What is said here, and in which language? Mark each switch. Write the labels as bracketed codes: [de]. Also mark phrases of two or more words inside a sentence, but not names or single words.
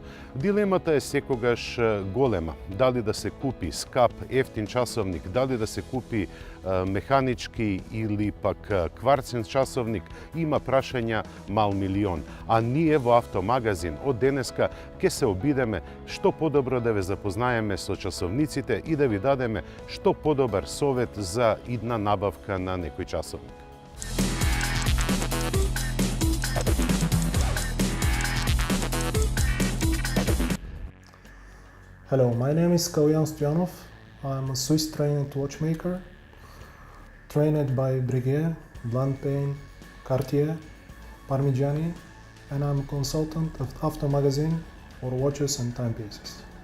[mk] Дилемата е секогаш голема. Дали да се купи скап, ефтин часовник, дали да се купи механички или пак кварцен часовник, има прашања мал милион. А ние во Автомагазин од денеска ќе се обидеме што подобро да ве запознаеме со часовниците и да ви дадеме што подобар совет за идна набавка на некој часовник. [en] Hello, my name is Kalyan Stoyanov. I'm a Swiss trained watchmaker, trained by Breguet, Blancpain, Cartier, Parmigiani, and I'm a consultant of Automagazin for watches and timepieces.